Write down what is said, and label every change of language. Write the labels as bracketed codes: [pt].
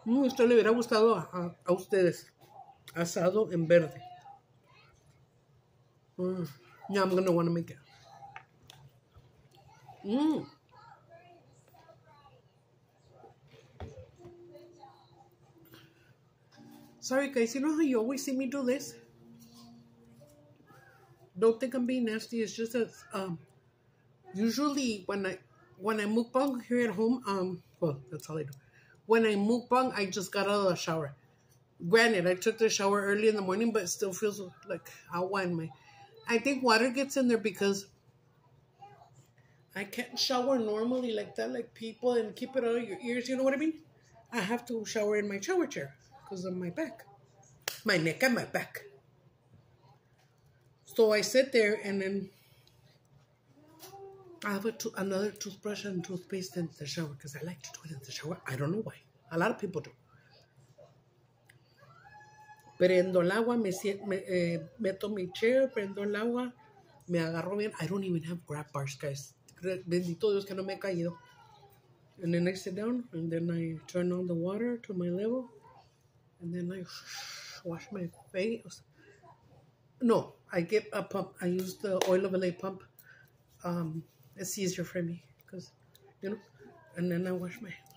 [es] Esto le hubiera gustado a ustedes. Asado en verde. [en] Yeah, I'm going to want to make it. Sorry, guys. You know how you always see me do this? Don't think I'm being nasty. It's just that usually when I mukbang here at home, well, that's all I do. When I mukbang, I just got out of the shower. Granted, I took the shower early in the morning, but it still feels like agua in my... I think water gets in there because I can't shower normally like that, like people, and keep it out of your ears. You know what I mean? I have to shower in my shower chair because of my back. My neck and my back. So I sit there and then I have another toothbrush and toothpaste in the shower because I like to do it in the shower. I don't know why. A lot of people do. [es] Prendo el agua, meto mi chair, prendo el agua, me agarro bien. [en] I don't even have grab bars, guys. [es] Bendito Dios que no me he caído. [en] And then I sit down and then I turn on the water to my level. And then I wash my face. No, I get a pump. I use the oil of LA pump. It's easier for me because, you know, and then I wash my...